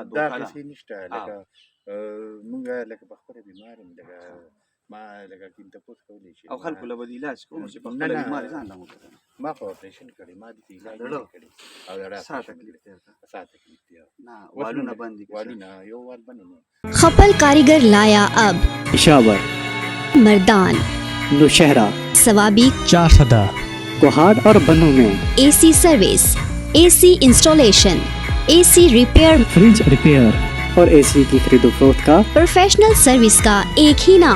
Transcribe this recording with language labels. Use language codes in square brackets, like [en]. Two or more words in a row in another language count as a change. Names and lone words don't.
[ps] دا هسې نشته لکه مونږ لکه په خپله بیمار یم لکه ما لکه کیم تپوس کولی شي او خلکو له به د علاج کوم چې په خپله بیماري ځان له مو کړی ما خو اپریشن کړی ما دې علاج نه کړی او سا تکلیف دی سا تکلیف دی نه والونه بند دي والونه یو وال بند نه [ur] خپل کاریگر لایا اب पेशावर मर्दान नौशहरा सवाबी چارسدہ کوہاٹ اور بنوں میں [en] AC service AC installation AC repair fridge repair [ur] اور اے سی کی خرید و فروخت کا [en] professional service [ur] کا ایک ہی نام